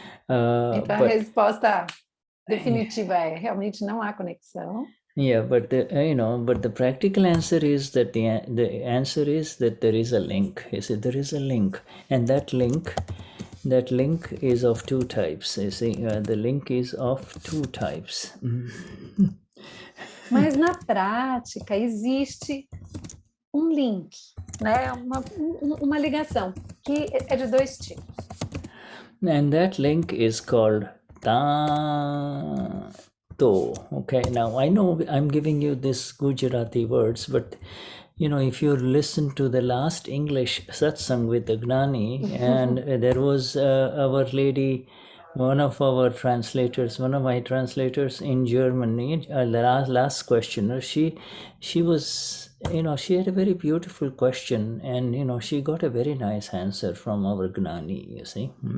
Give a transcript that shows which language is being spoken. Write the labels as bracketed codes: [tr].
[pt] Então, a resposta definitiva é, realmente não há conexão. [en] Yeah, but the practical answer is that the answer is that there is a link. You see, there is a link, and that link is of two types. You see, the link is of two types. [pt] Mas na prática existe link, né? Uma ligação que é de dois tipos. [en] And that link is called Tanto. Okay, now I know I'm giving you this Gujarati words, but if you listen to the last English satsang with the Gnani, and there was our lady, one of my translators in Germany, the last questioner, she was, she had a very beautiful question, and she got a very nice answer from our Gnani, you see.